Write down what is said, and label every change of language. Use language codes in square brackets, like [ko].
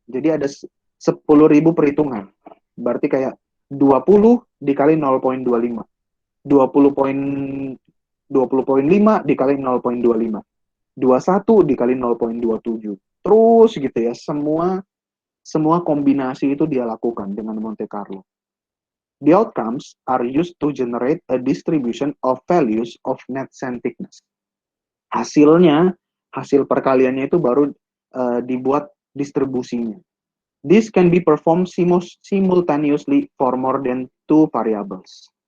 [id] Jadi ada 10.000 perhitungan. Berarti kayak 20 dikali 0,25. 20,5 dikali 0,25. 21 dikali 0,27. Terus gitu ya, semua kombinasi itu dia lakukan dengan Monte Carlo. [en] The outcomes are used to generate a distribution of values of net sand thickness. [id] Hasilnya, hasil perkaliannya itu baru dibuat distribusinya. [en] This can be performed simultaneously for more than two variables.